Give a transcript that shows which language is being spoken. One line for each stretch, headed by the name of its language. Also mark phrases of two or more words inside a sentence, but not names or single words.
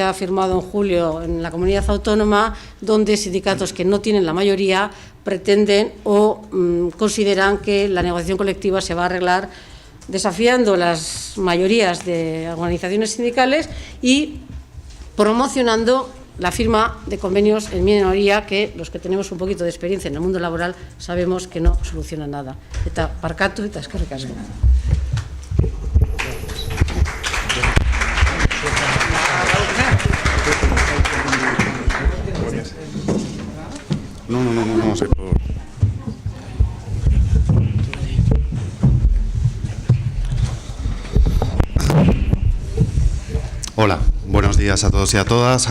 Spanish: ha firmado en julio en la comunidad autónoma, donde sindicatos que no tienen la mayoría pretenden o consideran que la negociación colectiva se va a arreglar desafiando las mayorías de organizaciones sindicales y promocionando la firma de convenios en minoría, que los que tenemos un poquito de experiencia en el mundo laboral sabemos que no soluciona nada.
Basque: Eta barkatu eta eskerrik asko.
Spanish: No sé. Hola, buenos días a todos y a todas.